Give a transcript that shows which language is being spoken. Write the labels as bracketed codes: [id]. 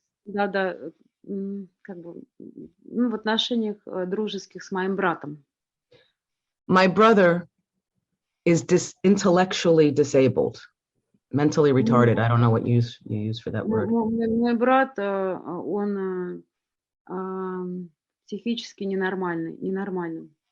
[ru] да, как бы, в отношениях дружеских с моим братом. [en] My brother is intellectually disabled, mentally retarded. I don't know what you use for that word. [ru] Мой брат, он психически ненормальный.